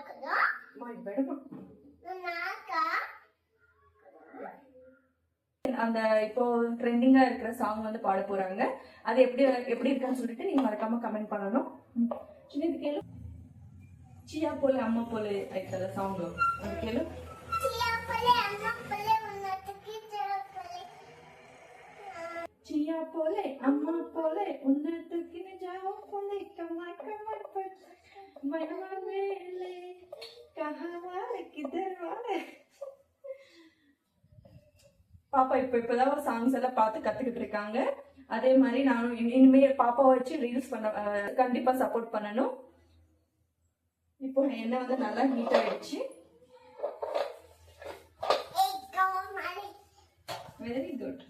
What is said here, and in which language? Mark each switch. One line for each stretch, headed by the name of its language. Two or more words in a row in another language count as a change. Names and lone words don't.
Tamil: அந்த இப்போ ட்ரெண்டிங்கா இருக்கிற சாங் வந்து பாட போறாங்க. அது எப்படி இருக்குன்னு சொல்லிட்டு நீங்க மறக்காம கமெண்ட் பண்ணணும். சின்னது கேளு, சியா போல அம்மா போல ஐக்கல சாங், அது கேளு. चिया पोले अम्मा पोले उन्हें तो किने जाओ पोले कमा कमा पर मनवा मेले कहाँ वाले किधर वाले. பாப்பா இப்பதான் ஒரு சாங்ஸ் எல்லாம் பார்த்து கத்துக்கிட்டு இருக்காங்க. அதே மாதிரி நானும் இனிமே பாப்பாவை வச்சு ரீல்ஸ் பண்ண கண்டிப்பா சப்போர்ட் பண்ணணும். இப்போ எண்ணெய் வந்து நல்லா ஹீட் ஆயிடுச்சு.
English: very good.